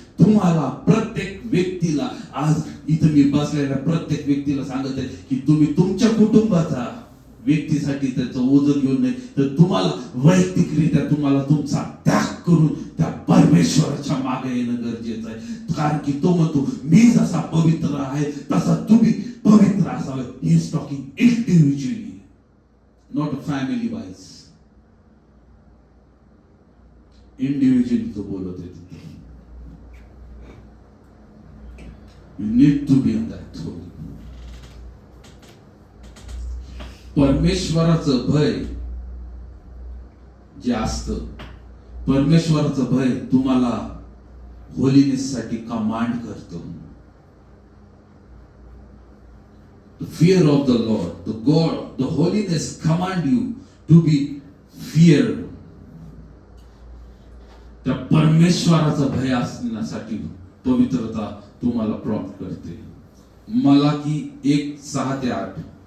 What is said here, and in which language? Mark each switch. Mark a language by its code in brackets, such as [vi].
[mr] तुम्हाला प्रत्येक व्यक्तीला, आज इथं मी बसलेल्या प्रत्येक व्यक्तीला सांगत आहे की तुम्ही तुमच्या कुटुंबाचा व्यक्तीसाठी त्याचं ओझं घेऊन नाही, तर तुम्हाला वैयक्तिकरित्या तुम्हाला तुमचा त्याग करून त्या परमेश्वराच्या मागे येणं गरजेचं आहे. कारण की तो म्हणतो मी जसा पवित्र आहे तसा तुम्ही पवित्र असावे. [en] He is talking individually, not a family wise. [mr] Individually तो बोलत आहे. [en] You need to be in that holy. [mr] परमेश्वराचं भय जे असतं, परमेश्वराचं भय तुम्हाला होलीनेस साठी कमांड करतो. [en] The fear of the Lord, the God, the holiness command you to be feared. [mr] त्या परमेश्वराचं भय असण्यासाठी पवित्रता तुम्हाला प्रॉम्प्ट करते. मलाकी 1:6-8.